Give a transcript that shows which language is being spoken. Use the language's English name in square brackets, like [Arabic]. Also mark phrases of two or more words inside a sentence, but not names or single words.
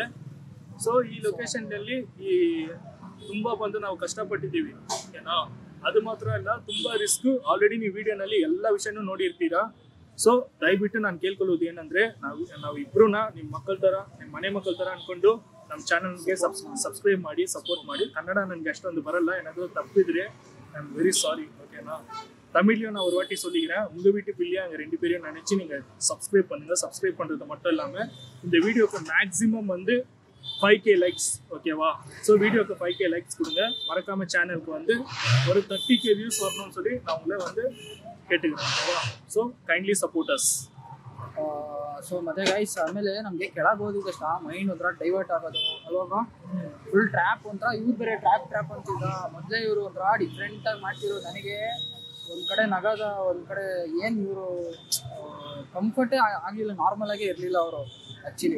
[Kannada] ಸೊ ಈ ಲೊಕೇಶನ್ನಲ್ಲಿ ಈ ತುಂಬ ಬಂದು ನಾವು ಕಷ್ಟಪಟ್ಟಿದ್ದೀವಿ, ಓಕೆನಾ? ಅದು ಮಾತ್ರ ಅಲ್ಲ, ತುಂಬ ರಿಸ್ಕ್. ಆಲ್ರೆಡಿ ನೀವು ವಿಡಿಯೋನಲ್ಲಿ ಎಲ್ಲ ವಿಷಯನೂ ನೋಡಿರ್ತೀರಾ. ಸೊ ದಯವಿಟ್ಟು ನಾನು ಕೇಳ್ಕೊಳ್ಳೋದು ಏನಂದರೆ, ನಾವು ಇಬ್ಬರನ್ನ ನಿಮ್ಮ ಮಕ್ಕಳ ಥರ, ನಿಮ್ಮ ಮನೆ ಮಕ್ಕಳ ಥರ ಅಂದ್ಕೊಂಡು ನಮ್ಮ ಚಾನಲ್ಗೆ ಸಬ್ಸ್ಕ್ರೈಬ್ ಮಾಡಿ, ಸಪೋರ್ಟ್ ಮಾಡಿ. ಕನ್ನಡ ನನಗೆ ಅಷ್ಟೊಂದು ಬರಲ್ಲ, ಏನಾದರೂ தப்பிದ್ರೆ [English] I am very sorry, [Kannada] ஓகேனா? [Tamil] தமிழ்லையும் நான் ஒரு வாட்டி சொல்லிக்கிறேன், உங்கள் வீட்டு பிள்ளையா அங்கே 2 பேரையும் நினச்சி நீங்கள் சப்ஸ்கிரைப் பண்ணுங்கள். சப்ஸ்கிரைப் பண்ணுறது மட்டும் இல்லாமல் இந்த வீடியோக்கு மேக்ஸிமம் வந்து 5K லைக்ஸ், ஓகேவா? ஸோ வீடியோக்கு 5K லைக்ஸ் கொடுங்க. மறக்காமல் சேனலுக்கு வந்து ஒரு 30K வியூஸ் வரணும்னு சொல்லி நான் உங்களை வந்து கேட்டுக்கிறேன், ஓகேவா? [English] So kindly support us. [Kannada] ಸೊ ಮತ್ತೆ ಗೈಸ್, ಆಮೇಲೆ ನಮಗೆ ಕೆಳಗೆ ಹೋದಿದ್ದಷ್ಟ ಮೈಂಡ್ ಒಂಥರ ಡೈವರ್ಟ್ ಆಗೋದು ಅಲ್ವಾ? ಫುಲ್ ಟ್ರ್ಯಾಪ್ ಒಂಥರ. ಇವ್ರು ಬೇರೆ ಟ್ರ್ಯಾಪ್ ಅಂತಿದ್ದ. ಮೊದಲೇ ಇವರು ಒಂಥರ ಡಿಫ್ರೆಂಟಾಗಿ ಮಾಡ್ತಿರೋ. ನನಗೆ ಒಂದು ಕಡೆ ನಗದ, ಒಂದು ಕಡೆ ಏನು ಇವರು ಕಂಫರ್ಟೇ ಆಗಲಿಲ್ಲ, ನಾರ್ಮಲಾಗೇ ಇರಲಿಲ್ಲ ಅವರು ಆ್ಯಕ್ಚುಲಿ.